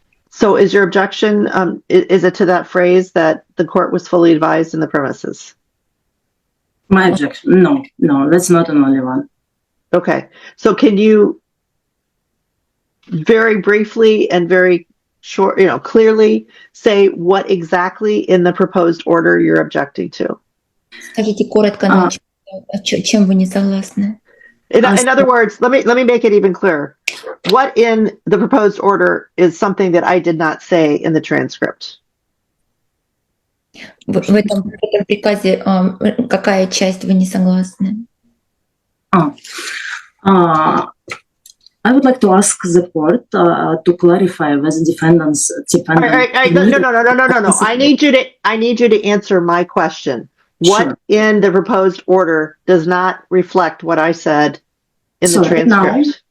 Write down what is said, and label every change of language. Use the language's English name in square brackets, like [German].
[English] So is your objection, is it to that phrase that the court was fully advised in the premises? My objection, no, that's not an only one. Okay. So can you very briefly and very short, clearly say what exactly in the proposed order you're objecting to? [Russian] Скажите коротко, чем вы не согласны? [English] In other words, let me make it even clearer. What in the proposed order is something that I did not say in the transcript? [Russian] В этом приказе какая часть вы не согласны? [English] I would like to ask the court to clarify whether defendants All right, no. I need you to answer my question. What Sure. in the proposed order does not reflect what I said in the transcript?